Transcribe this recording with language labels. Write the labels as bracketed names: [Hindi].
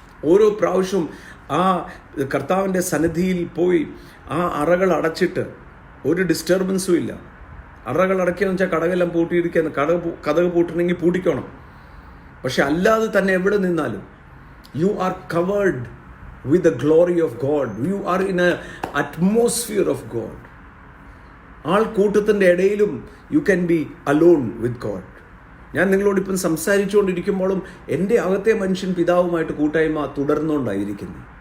[Malayalam] ഓരോ പ്രാവശ്യവും ആ കർത്താവിൻ്റെ സന്നിധിയിൽ പോയി ആ അറകൾ അടച്ചിട്ട് ഒരു ഡിസ്റ്റർബൻസും ഇല്ല. അറകൾ അടയ്ക്കുകയെന്ന് വെച്ചാൽ കടകെല്ലാം പൂട്ടിയിരിക്കുകയെന്ന്, കഥക് പൂട്ടണമെങ്കിൽ പൂട്ടിക്കണം. പക്ഷെ അല്ലാതെ തന്നെ എവിടെ നിന്നാലും [English] You are covered with the glory of God. You are in a atmosphere of God. [Malayalam] ആൾക്കൂട്ടത്തിൻ്റെ ഇടയിലും [English] you can be alone with God. [Malayalam] ഞാൻ നിങ്ങളോടിപ്പം സംസാരിച്ചുകൊണ്ടിരിക്കുമ്പോഴും എൻ്റെ അകത്തെ മനുഷ്യൻ പിതാവുമായിട്ട് കൂട്ടായ്മ തുടർന്നുകൊണ്ടായിരിക്കുന്നു.